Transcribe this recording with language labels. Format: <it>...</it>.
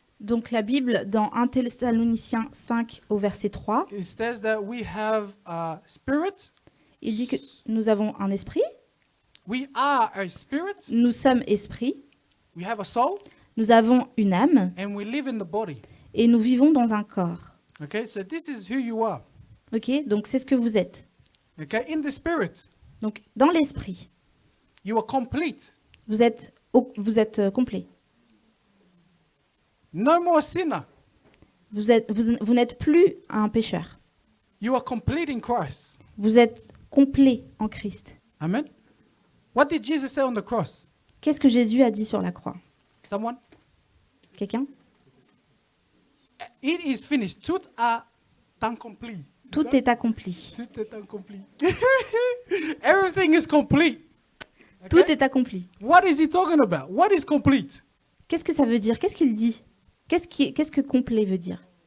<fr>Donc la Bible dans 1 Thessaloniciens 5 au verset 3,</fr> <en>It says that we have a spirit.</en> <fr>il dit que nous avons un esprit,</fr> <en>We are a spirit.</en> <fr>nous sommes esprit,</fr> <en>We have a soul,</en> <fr>nous avons une âme</fr> <en>and we live in the body.</en> <fr>et nous vivons dans un corps.</fr> <en>Okay, so this is who you are.</en> <fr>Ok, donc c'est ce que vous êtes.</fr> <en>Okay, in the spirit,</en> <fr>Donc dans l'esprit,</fr> <en>you are complete.</en> <fr>vous êtes complet.</fr> <en>No more sinner.</en> <fr>vous n'êtes plus un pécheur.</fr> <en>You are complete in Christ.</en> <fr>Vous êtes complet en Christ.</fr> <en>Amen. What did Jesus say on the cross?</en> <fr>Qu'est-ce que Jésus a dit sur la croix?</fr> <en>Someone?</en> <fr>Quelqu'un?</fr> <en>It is finished.</en> <fr>Tout a accompli. Tout est accompli. Tout est accompli.</fr> <en>Everything is complete.</en> <fr>Tout</fr> <en>Okay?</en> <fr>est accompli.</fr> <en>What is he talking about? What is complete?</en> <fr>Qu'est-ce que ça veut dire? Qu'est-ce qu'il dit? Qu'est-ce que complet veut dire?</fr>